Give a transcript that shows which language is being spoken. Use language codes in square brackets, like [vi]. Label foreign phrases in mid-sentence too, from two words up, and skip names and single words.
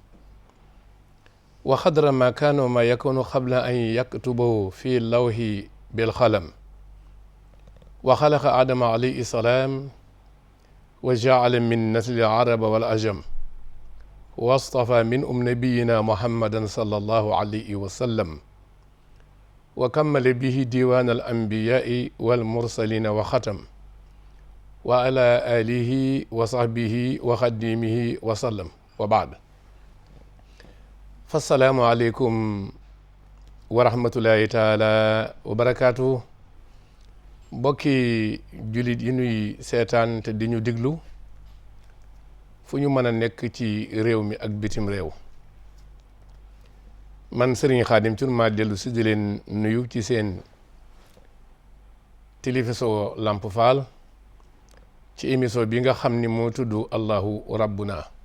[ar] وقدر ما كان وما يكون قبل أن يكتبه في اللوح بالقلم وخلق آدم عليه السلام وجعل من نسل العرب والعجم واصطفى من نبينا محمدا صلى الله عليه وسلم وكمل به ديوان الأنبياء والمرسلين وختم وعلى آله وصحبه وخديمه وسلم وبعد فالسلام عليكم ورحمة الله تعالى وبركاته [wo] mbokki jullit yi nuy seetaan te di ñu diglu fu ñu mën a nekk ci réew mi ak bitim réew man Serigne Khadim Thioune maa dellu si di leen nuyu ci seen télévision Lamp Fall ci émission bi nga xam ni moo tudd Allahu Rabbuna